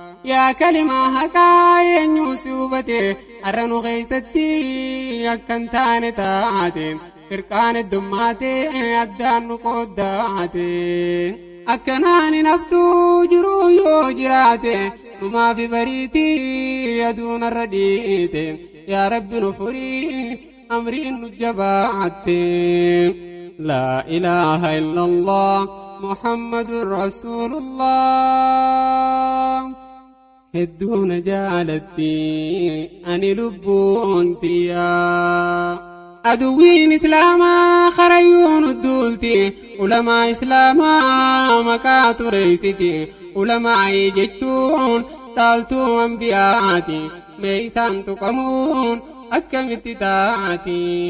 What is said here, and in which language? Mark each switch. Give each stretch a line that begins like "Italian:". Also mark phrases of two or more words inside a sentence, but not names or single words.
Oromo: Yaa kalimaa haqaa eenyu si hubate, har'a nu keessatti akka hin taane taate, firqaan heddummaate addaan nu qooddaate. Akkanaan hin haftuu jiruu yoo jiraate, numaa fi bariitii aduun arra dhiite. Yaa Rabbi nu furii, amriin nu jabaatte.
Arabic: لا إله إلا الله محمد رسول الله.
Oromo: Hedduuna jaalatti ani lubbuun tiyyaa. Aduwwiin Islaamaa karayyuu nu duulti, ulamaa Islaamaa maqaa tureessiti, ulamaa jechuun dhaaltuu anbiyaati, mee isaan tuqamuun akkamitti taati?